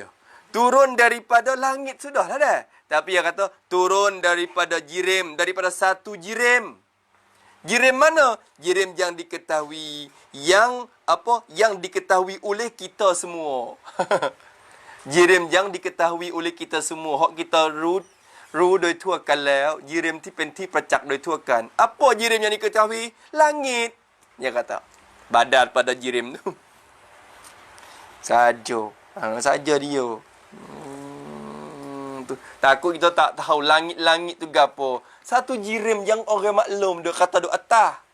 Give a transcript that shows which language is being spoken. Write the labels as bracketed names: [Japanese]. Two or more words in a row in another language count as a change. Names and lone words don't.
[Malay] Turun daripada langit sudah lah dah. Tapi dia kata turun daripada jirim, daripada satu jirim. Jirim mana? Jirim yang diketahui, yang diketahui oleh kita semua. Jirim yang diketahui oleh kita semua. Hak kita [Thai] รู้โดยทั่วกันแล้วยิริมที่เป็นที่ประจักษ์โดยทั่วกัน [Malay] apa jirim yang diketahui langit dia kata badan pada jirim tu saja dia tu. Takut kita tak tahu langit-langit tu gapo. Satu jirim yang orang maklum dia kata duk atas.